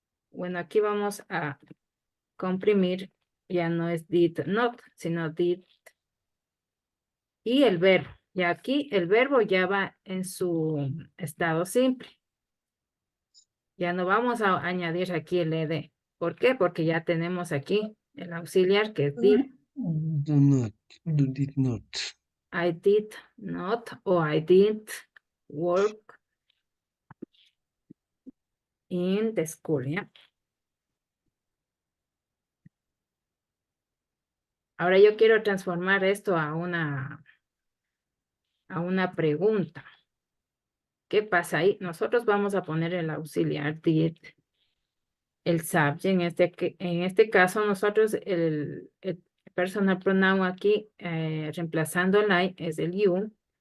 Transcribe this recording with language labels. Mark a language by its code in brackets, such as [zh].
[es] Bueno, aquí vamos a comprimir, ya no es did not, sino did. Y el verbo. Y aquí el verbo ya va en su estado simple. Ya no vamos a añadir aquí el ed. ¿Por qué? Porque ya tenemos aquí el auxiliar que es did. [en] Do not. Did not. I did not o I didn't work in the school, ¿ya? [es] Ahora yo quiero transformar esto a una pregunta. ¿Qué pasa ahí? Nosotros vamos a poner el auxiliar did, el subject. En este caso, nosotros el personal pronoun aquí, reemplazando el I, es el you.